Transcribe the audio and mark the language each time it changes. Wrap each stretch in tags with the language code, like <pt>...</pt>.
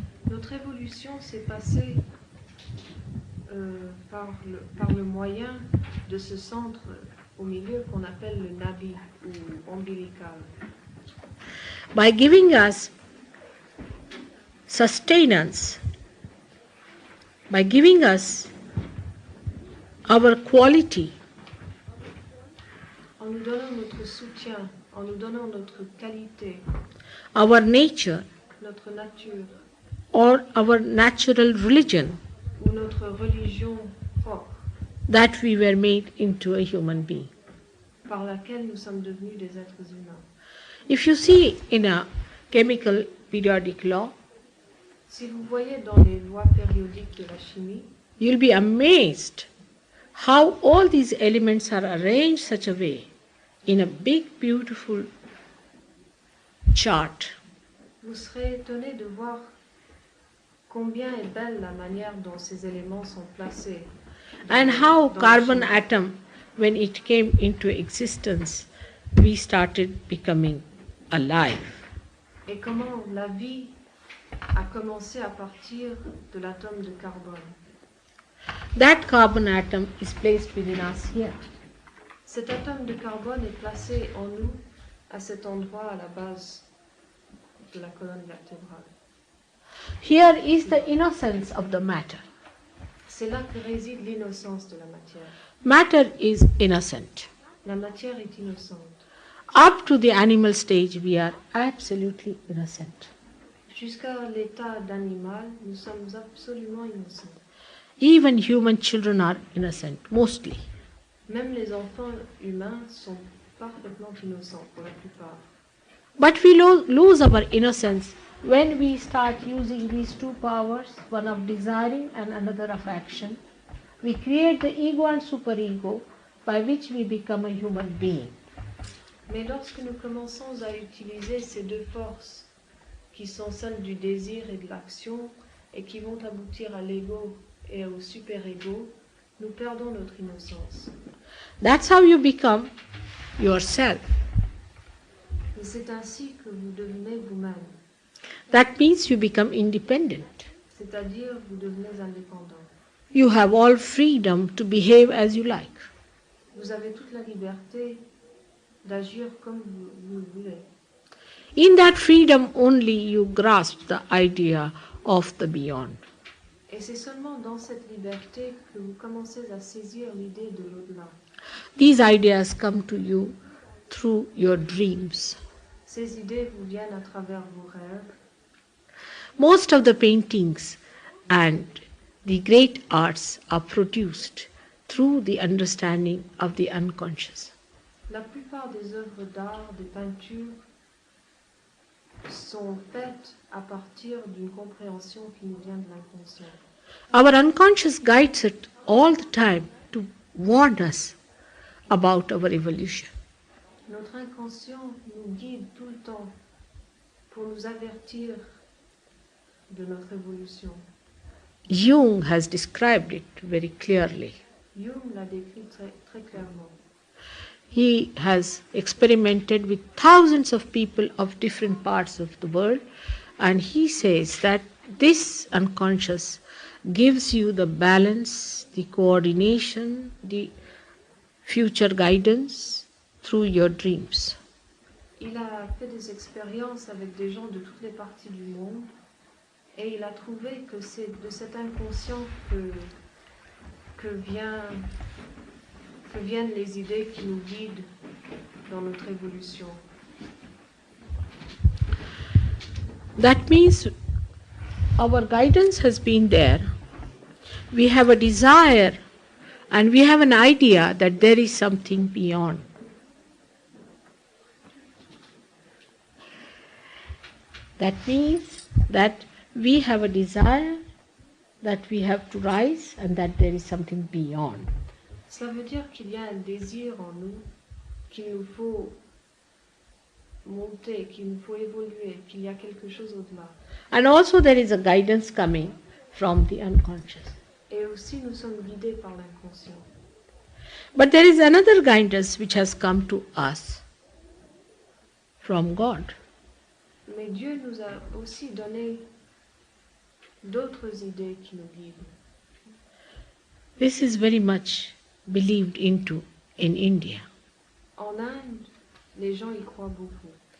<fr>Notre évolution s'est passée par le moyen de ce centre au milieu qu'on appelle le Navi ou ombilical.</fr> <en>By giving us sustenance, by giving us our quality,</en> <fr>En nous donnant notre soutien, en nous donnant notre qualité,</fr> <en>our nature,</en> <fr>notre nature</fr> <en>or our natural religion,</en> <fr>ou notre religion propre,</fr> <en>that we were made into a human being.</en> <fr>par laquelle nous sommes devenus des êtres humains.</fr> <en>If you see in a chemical periodic law,</en> <fr>Si vous voyez dans les lois périodiques de la chimie,</fr> <en>you'll be amazed how all these elements are arranged such a way in a big, beautiful chart.</en> <fr>vous serez étonné de voir combien est belle la manière dont ces éléments sont placés.</fr> <en>And how</en> <fr>dans la</fr> <en>carbon</en> <fr>chimie.</fr> <en>atom, when it came into existence, we started becoming alive.</en> <fr>Et comment la vie a commencé à partir de l'atome de carbone.</fr> <en>That carbon atom is placed within us here.</en> <fr>Cet atome de carbone est placé en nous, à cet endroit, à la base de la colonne vertébrale.</fr> <en>Here is the innocence of the matter.</en> <fr>C'est là que réside l'innocence de la matière.</fr> <en>Matter is innocent.</en> <fr>La matière est innocente.</fr> <en>Up to the animal stage, we are absolutely innocent.</en> <fr>Jusqu'à l'état d'animal, nous sommes absolument innocents.</fr> <en>Even human children are innocent, mostly.</en> <fr>Même les enfants humains sont parfaitement innocents pour la plupart.</fr> <en>But we lose our innocence when we start using these two powers, one of desiring and another of action. We create the ego and superego by which we become a human being.</en> <fr>Mais lorsque nous commençons à utiliser ces deux forces, qui sont celles du désir et de l'action, et qui vont aboutir à l'ego et au super-ego, nous perdons notre innocence.</fr> <en>That's how you become yourself.</en> <fr>Et c'est ainsi que vous devenez vous-même,</fr> <en>That means you become independent.</en> <fr>c'est-à-dire vous devenez indépendant.</fr> <en>You have all freedom to behave as you like.</en> <fr>Vous avez toute la liberté d'agir comme vous le voulez.</fr> <en>In that freedom only you grasp the idea of the beyond.</en> <fr>Et c'est seulement dans cette liberté que vous commencez à saisir l'idée de l'au-delà.</fr> <en>These ideas come to you through your dreams.</en> <fr>Ces idées vous viennent à travers vos rêves.</fr> <en>Most of the paintings and the great arts are produced through the understanding of the unconscious.</en> <fr>La plupart des œuvres d'art, des peintures, sont faites à partir d'une compréhension qui nous vient de l'inconscient.</fr> <en>Our unconscious guides it all the time to warn us about our evolution.</en> <fr>Notre inconscient nous guide tout le temps pour nous avertir de notre évolution.</fr> <en>Jung has described it very clearly.</en> <fr>Jung l'a décrit très, très clairement.</fr> <en>He has experimented with thousands of people of different parts of the world, and he says that this unconscious gives you the balance, the coordination, the future guidance through your dreams.</en> <fr>Il a fait des expériences avec des gens de toutes les parties du monde et il a trouvé que c'est de cet inconscient que viennent les idées qui nous guident dans notre évolution.</fr> <en>That means our guidance has been there. We have a desire and we have an idea that there is something beyond. That means that we have a desire that we have to rise and that there is something beyond.</en> <fr>Cela veut dire qu'il y a un désir en nous, qu'il nous faut monter, qu'il nous faut évoluer, qu'il y a quelque chose au-delà.</fr> <en>And also there is a guidance coming from the unconscious.</en> <fr>Et aussi nous sommes guidés par l'inconscient.</fr> <en>But there is another guidance which has come to us from God.</en> <fr>Mais Dieu nous a aussi donné d'autres idées qui nous guident.</fr> <en>This is very much believed into in India.</en> <fr>En Inde, les gens y croient beaucoup.</fr>